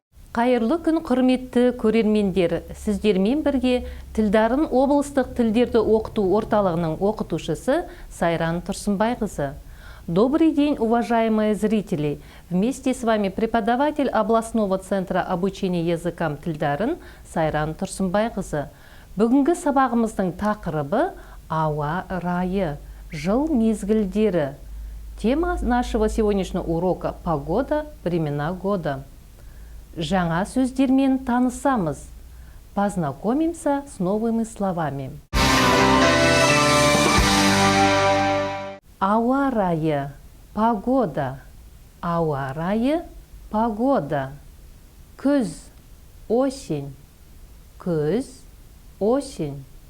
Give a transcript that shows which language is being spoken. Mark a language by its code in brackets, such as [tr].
[kk] Қайырлы күн, құрметті көрермендер. Сіздермен бірге Тілдарын облыстық тілдерді оқыту орталығының оқытушысы Сайран Тұрсынбайқызы. [ru] Добрый день, уважаемые зрители! Вместе с вами преподаватель областного центра обучения языкам Тілдарын Сайран Тұрсынбайқызы. [kk] Бүгінгі сабағымыздың тақырыбы ауа райы, жыл мезгілдері. [ru] Тема нашего сегодняшнего урока – погода, времена года. [kk] Жаңа сөздермен танысамыз. [ru] Познакомимся с новыми словами. [kk] Ауа райы, [ru] погода. [kk] Ауа райы, погода. Күз, [ru] осень. [kk] Күз, осень.